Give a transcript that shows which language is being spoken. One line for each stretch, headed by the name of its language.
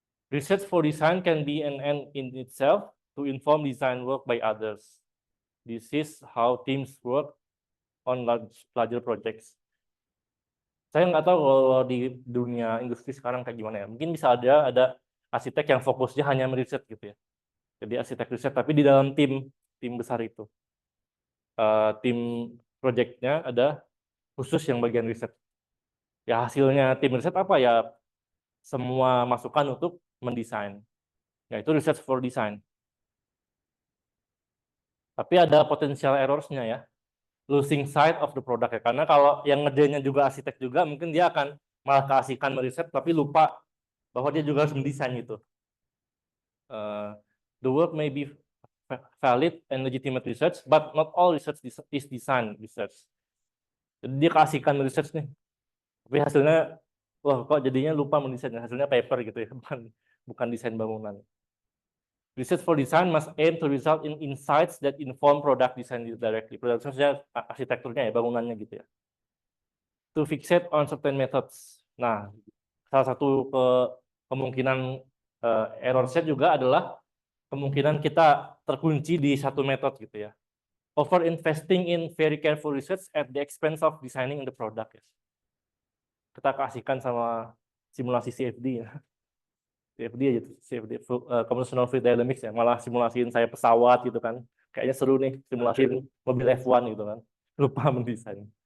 English: Research for design can be an end in itself to inform design work by others. This is how teams work on larger projects.
Indonesian: Saya nggak tahu kalau di dunia industri sekarang kayak gimana ya. Mungkin bisa ada arsitek yang fokusnya hanya meriset gitu ya. Jadi arsitek riset, tapi di dalam tim besar itu. Tim projectnya ada khusus yang bagian riset. Ya hasilnya tim riset apa ya? Semua masukan untuk mendesain. Ya itu research for design. Tapi ada potensial errors-nya ya.
English: Losing sight of the product
Indonesian: ya. Karena kalau yang ngerjainnya juga arsitek juga, mungkin dia akan malah keasikan meriset tapi lupa bahwa dia juga harus mendesain gitu.
English: The work may be valid and legitimate research, but not all research is design research.
Indonesian: Jadi dia keasikan research nih, tapi hasilnya, wah kok jadinya lupa mendesain, hasilnya paper gitu ya, bukan desain bangunan.
English: Research for design must aim to result in insights that inform product design directly.
Indonesian: Product design arsitekturnya ya, bangunannya gitu ya.
English: To fixate on certain methods.
Indonesian: Nah, salah satu kemungkinan error set juga adalah kemungkinan kita terkunci di satu metode gitu ya.
English: Over investing in very careful research at the expense of designing the product.
Indonesian: Ya. Kita keasikan sama simulasi CFD ya. CFD aja tuh, CFD, Conventional Fluid Dynamics ya, malah simulasiin saya pesawat gitu kan. Kayaknya seru nih simulasiin mobil F1 gitu kan. Lupa mendesain.